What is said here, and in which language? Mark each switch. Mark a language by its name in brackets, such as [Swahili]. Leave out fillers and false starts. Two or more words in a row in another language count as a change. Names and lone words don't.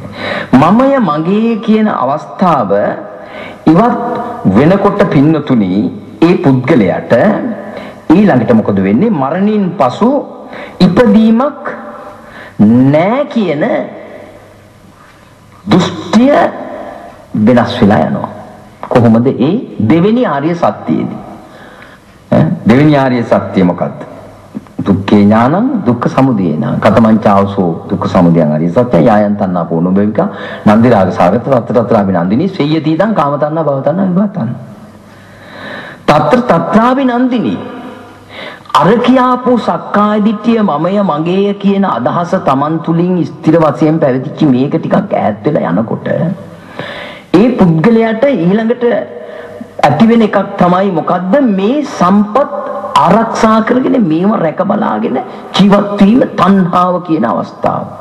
[Sinhala] මමය මගේ කියන අවස්ථාව ඉවත් වෙනකොට පින්නතුනි ඒ පුද්ගලයාට ඊළඟට මොකද වෙන්නේ? මරණින් පසු ඉපදීමක් නෑ කියන දෘෂ්ටිය වෙනස් වෙලා යනවා. කොහොමද? ඒ දෙවෙනි ආර්ය සත්‍යයේදී. දෙවෙනි ආර්ය සත්‍ය මොකද්ද? [Pali] දුක්ඛේ ඥානං දුක්ඛ සමුදය ඥාන කතමංචාවසෝ දුක්ඛ සමුදයං ආර්ය සත්‍ය යායන් තණ්හා පෝනබේවික නන්දි රාග සාගත තත්තරාපි නන්දිනී සෙය්‍යතිදං කාම තණ්හා භව තණ්හා විභව තණ්හා තත්‍ර තත්‍රාපි නන්දිනී [Sinhala] අර කියාපු සක්කාය දිට්ඨිය මමය මගේය කියන අදහස Taman තුලින් ස්ථිර වශයෙන් පැවතිච්ච මේක ටිකක් ඈත් වෙලා යනකොට ඒ පුද්ගලයාට ඊළඟට ඇති වෙන එකක් තමයි මොකද්ද මේ සම්පත් ආරක්ෂා කරගෙන මේව රැක බලාගෙන ජීවත් වීම තණ්හාව කියන අවස්ථාව.